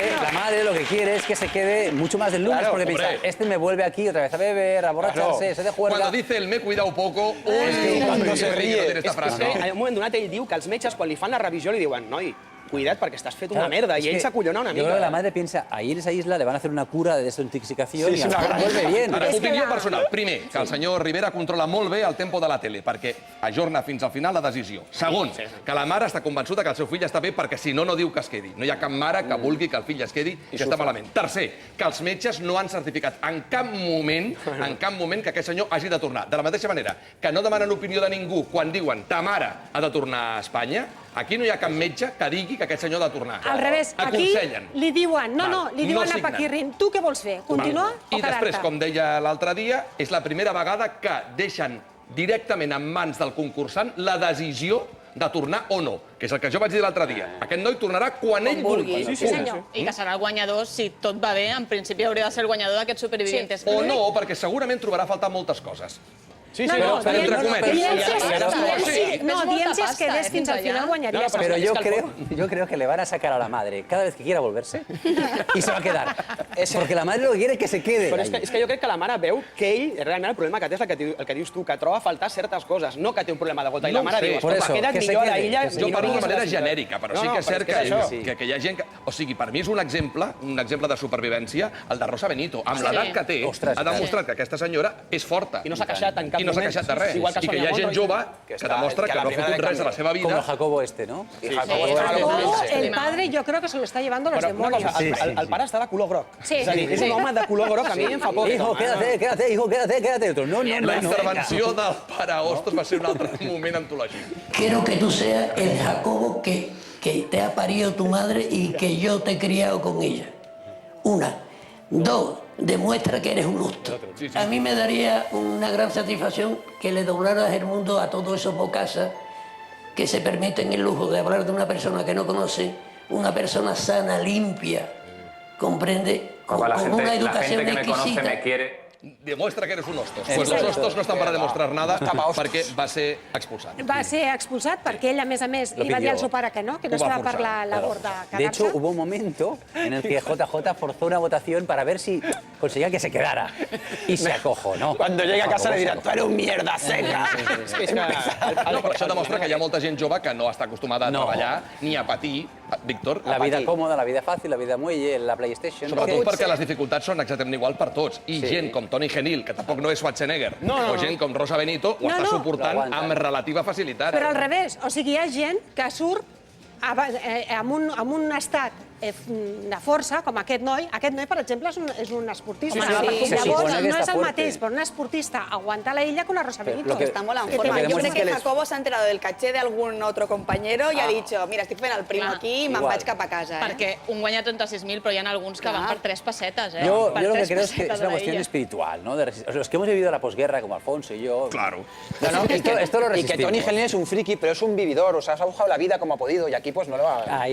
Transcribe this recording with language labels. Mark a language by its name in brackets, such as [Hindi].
[Spanish] La madre lo que quiere es que se quede mucho más del lunes, porque piensa, este me vuelve aquí otra vez a beber, a borracharse, se de juerga. Cuando dice el me he cuidado poco, cuando se ríe. [Catalan] Hi ha un moment donat ell diu que els metges, quan li fan la revisió, li diuen, noi, cuida't perquè estàs fet una merda, i ell s'acollona una mica. Yo creo que la madre piensa, ahí en esa isla le van a hacer una cura de desintoxicación y vuelve bien. Ara, opinió personal. Primer, que el senyor Rivera controla molt bé el tempo de la tele, perquè ajorna fins al final la decisió. Segon, que la mare està convençuda que el seu fill està bé perquè si no, no diu que es quedi. No hi ha cap mare que vulgui que el fill es quedi i està malament. Tercer, que els metges no han certificat en cap moment que aquest senyor hagi de tornar. De la mateixa manera que no demanen l'opinió de ningú quan diuen ta mare ha de tornar a Espanya, aquí no hi ha cap metge que digui que aquest senyor ha de tornar. Al revés, aquí li diuen, li diuen a Paquirrin, tu què vols fer, continuar o quedar-te? I després, com deia l'altre dia, és la primera vegada que deixen directament en mans del concursant la decisió de tornar o no, que és el que jo vaig dir l'altre dia. Aquest noi tornarà quan ell vulgui. Sí, senyor. I que serà el guanyador, si tot va bé, en principi hauria de ser el guanyador d'aquests supervivientes. O no, perquè segurament trobarà a faltar moltes coses. Sí, però entre cometes. Diem si es quedés fins al final guanyaria. [Spanish] Pero yo creo que le van a sacar a la madre cada vez que quiera volverse y se va a quedar. Porque la madre lo que quiere es que se quede. [Catalan] Però és que jo crec que la mare veu que ell, realment el problema que té és el que dius tu, que troba a faltar certes coses, no que té un problema de gota. I la mare diu, queda't millor a l'illa... Jo parlo de manera genèrica, però sí que és cert que hi ha gent que... O sigui, per mi és un exemple de supervivència, el de Rosa Benito. Amb l'edat que té, ha demostrat que aquesta senyora és forta. I no s'ha queixat en cap no s'ha queixat de res. I que hi ha gent jove que demostra que no ha fotut res a la seva vida. [Spanish] Como Jacobo este, ¿no? Jacobo, el padre, yo creo que se lo está llevando los demonios. [Catalan] El pare està de color groc. És a dir, és un home de color groc, a mi em fa por. [Spanish] Hijo, quédate, hijo, quédate. No. [Catalan] La intervenció del pare Hostos va ser un altre moment antològic. [Spanish] Quiero que tú seas el Jacobo que te ha parido tu madre y que yo te he criado con ella. Una. Dos, demuestra que eres un gusto. A mí me daría una gran satisfacción que le doblaras el mundo a todos esos bocazas que se permiten el lujo de hablar de una persona que no conoce, una persona sana, limpia, comprende, con una educación exquisita. La gente que me conoce me quiere. Demuestra que eres un Hostos. [Catalan] Pues los Hostos no estan per a demostrar nada perquè va ser expulsat. Va ser expulsat perquè ell, a més, li va dir al seu pare que no estava per la labor de quedar-se. [Spanish] De hecho, hubo un momento en el que JJ forzó una votación para ver si conseguía que se quedara. Y se acojonó. Cuando llegue a casa le dirán, tú eres un mierda seca. [Catalan] No, però això demostra que hi ha molta gent jove que no està acostumada a treballar ni a patir. Víctor, la vida còmoda, la vida fàcil, la vida muelle, la PlayStation... Sobretot perquè les dificultats són exactament igual per tots. I gent com Toni Genil, que tampoc no és Schwarzenegger, o gent com Rosa Benito, ho està suportant amb relativa facilitat. Però al revés, o sigui, hi ha gent que surt amb un estat de força, com aquest noi. Aquest noi, per exemple, és un esportista. Llavors, no és el mateix per un esportista aguantar la illa que una Rosa Benito. Está molt en forma. Yo crec que Jacobo s'ha enterat del caché [Spanish] de algún otro compañero [Catalan] i ha dit, mira, estic fent el primo aquí i me'n vaig cap a casa. Perquè un guanya 36.000, però hi ha alguns que van per 3 pessetes. [Spanish] Yo lo que creo es que es una cuestión espiritual, ¿no? Los que hemos vivido la posguerra, como Alfonso y yo... Claro. Esto lo resistimos. Y que Toni Genil es un friki, pero es un vividor, o sea, se ha buscado la vida como ha podido y aquí pues no lo va...